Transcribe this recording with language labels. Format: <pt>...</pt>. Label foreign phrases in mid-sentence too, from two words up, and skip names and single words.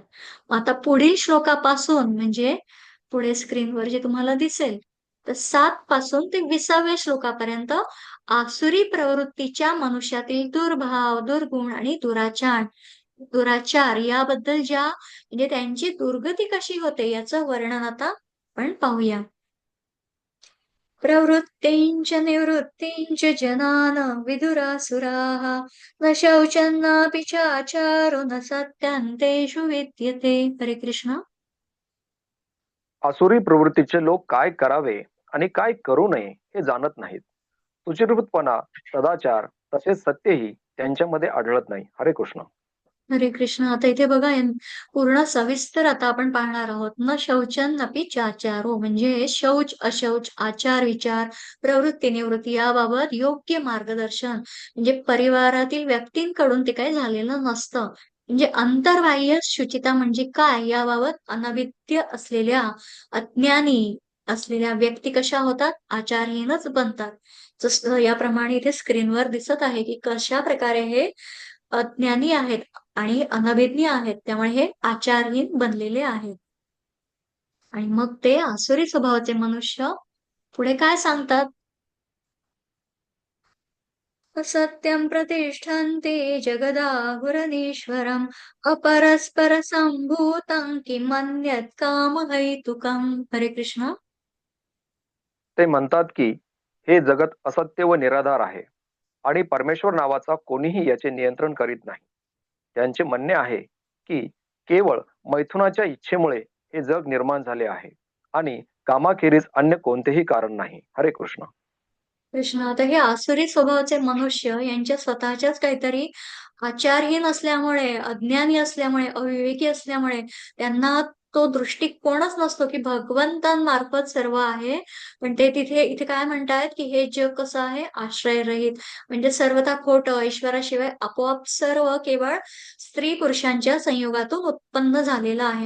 <mr>आता पुढील श्लोकापासून म्हणजे पुढे स्क्रीनवर जे तुम्हाला दिसेल, तर 7 पासून ते 20व्या श्लोकापर्यंत आसुरी प्रवृत्तीच्या मनुष्यातील दुर्भाव, दुर्गुण आणि दुराचार याबद्दल ज्या म्हणजे त्यांची दुर्गती कशी होते याचं वर्णन आता आपण पाहूया.</mr> <sa>प्रवृत्तींच निवृत्तींच जनान विदुरासुराः न शौचन्नापि चाचारो न सत्यांतेषु विद्यते. हरे कृष्ण.</sa> <mr>आसुरी प्रवृत्तीचे लोक काय करावे आणि काय करू नये हे जाणत नाहीत. सुचिरभूतपणा, सदाचार तसेच सत्यही त्यांच्यामध्ये आढळत नाही.</mr> <sa>हरे कृष्ण. हरे कृष्ण.</sa> <mr>आता इथे बघा, पूर्ण सविस्तर आता आपण पाहणार आहोत.</mr> <sa>न शौचन अपि चाचारो</sa> <mr>म्हणजे शौच, अशौच, आचार विचार, प्रवृत्ती निवृत्ती याबाबत योग्य मार्गदर्शन म्हणजे परिवारातील व्यक्तींकडून ते काही झालेलं नसतं. म्हणजे अंतर्बाह्य शुचिता म्हणजे काय याबाबत अनभिज्ञ असलेल्या, अज्ञानी असलेल्या व्यक्ती कशा होतात, आचारहीनच बनतात. जसं याप्रमाणे इथे स्क्रीनवर दिसत आहे की कशा प्रकारे हे अज्ञानी आहेत आणि अनभिज्ञ आहेत, त्यामुळे हे आचारहीन बनलेले आहेत. आणि मग ते आसुरी स्वभावाचे मनुष्य पुढे काय सांगतात?</mr> <sa>सत्यम प्रतिष्ठन्ते जगदाहुरनीश्वरम अपरस्पर संभूतं किमन्यत् कामहैतुकम्. हरे कृष्ण.</sa> <mr>ते म्हणतात की हे जगत असत्य व निराधार आहे आणि परमेश्वर नावाचा कोणीही याचे नियंत्रण करीत नाही. त्यांचे म्हणणे आहे की केवळ मैथुनाच्या इच्छेमुळे हे जग निर्माण झाले आहे आणि कामाखेरीज अन्य कोणतेही कारण नाही.</mr> <sa>हरे कृष्ण. कृष्ण.</sa> <mr>आता हे आसुरी स्वभावाचे मनुष्य यांच्या स्वतःच्याच काहीतरी आचारहीन असल्यामुळे, अज्ञानी असल्यामुळे, अविवेकी असल्यामुळे त्यांना तो दृष्टिकोनच नसतो की भगवंतांमार्फत सर्व आहे. पण ते इथे काय म्हणतायत की हे जग कसं आहे, आश्रयरहित म्हणजे सर्वथा खोटं, ईश्वराशिवाय आपोआप सर्व केवळ स्त्री पुरुषांच्या संयोगातून उत्पन्न झालेलं आहे.</mr>